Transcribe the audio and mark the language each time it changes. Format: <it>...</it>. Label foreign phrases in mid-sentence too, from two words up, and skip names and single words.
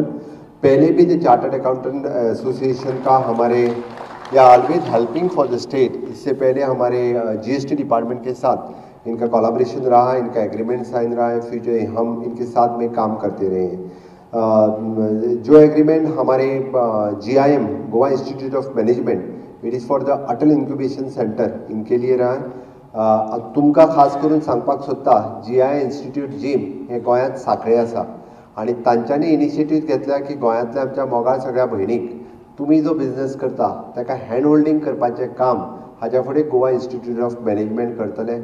<hi>पहले भी</hi> <en>The Chartered Accountant Association</en> <hi>का हमारे या</hi> <en>always helping for the state,</en> <hi>इससे पहले हमारे जीएसटी डिपार्टमेंट के साथ इनका कोलैबोरेशन रहा, इनका एग्रीमेंट साइन रहा है, फ्यूचर हम इनके साथ में काम करते रहे हैं। जो एग्रीमेंट हमारे GIM गोवा इंस्टीट्यूट ऑफ मैनेजमेंट</hi> <en>It is for the Atal Incubation Centre</en> <hi>इनके लिए रहा है।</hi> <kok>तुमका खास करून सांगपाक सोदता GI इंस्टिट्यूट जीम हे गोंयांत सांखळे आसा आणि तांच्यांनी इनिशिएटीव घेतल्या की गोंयांतल्या आमच्या मोगाळ सगळ्या भयणीक तुम्ही जो बिझनेस करता ताका</kok> <en>hand holding</en> <kok>करपाचें काम हाच्या फुडें गोवा इंस्टिट्यूट ऑफ मॅनेजमेंट करतले।</kok>